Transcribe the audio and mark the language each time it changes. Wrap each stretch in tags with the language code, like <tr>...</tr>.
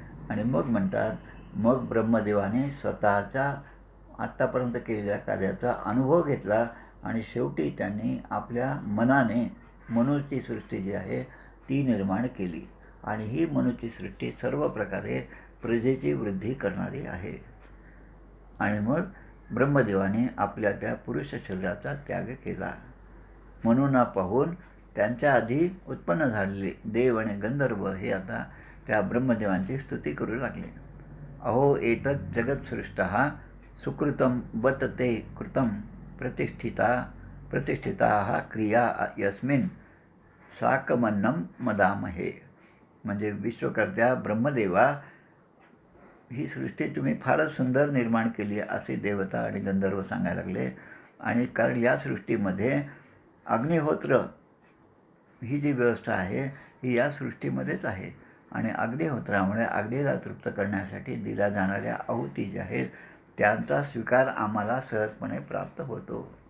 <mr>आणि मग म्हणतात, मग ब्रह्मदेवाने स्वतःच्या आत्तापर्यंत केलेल्या कार्याचा अनुभव घेतला, आणि शेवटी त्यांनी आपल्या मनाने मनुची सृष्टी जी आहे ती निर्माण केली, आणि ही मनुची सृष्टी सर्व प्रकारे प्रजेची वृद्धी करणारी आहे. आणि मग ब्रह्मदेवाने आपल्या त्या पुरुष शरीराचा त्याग केला. मनूंना पाहून त्यांच्या आधी उत्पन्न झालेले देव आणि गंधर्व हे आता त्या ब्रह्मदेवांची स्तुती करू लागले.</mr> <sa>अहो एतत् जगत्सृष्टः सुकृतं बत ते कृतं प्रतिष्ठिताः क्रिया यस्मिन् साकमन्नं मदामहे.</sa> <mr>म्हणजे विश्वकर्त्या ब्रह्मदेवा, ही सृष्टी तुम्ही फारच सुंदर निर्माण केली असे देवता आणि गंधर्व सांगायला लागले. आणि कारण या सृष्टीमध्ये अग्निहोत्र ही जी व्यवस्था आहे ही या सृष्टीमध्येच आहे, आणि अग्निहोत्रामुळे अग्नीला तृप्त करण्यासाठी दिल्या जाणाऱ्या आहुती ज्या आहेत त्यांचा स्वीकार आम्हाला सहजपणे प्राप्त होतो.</mr>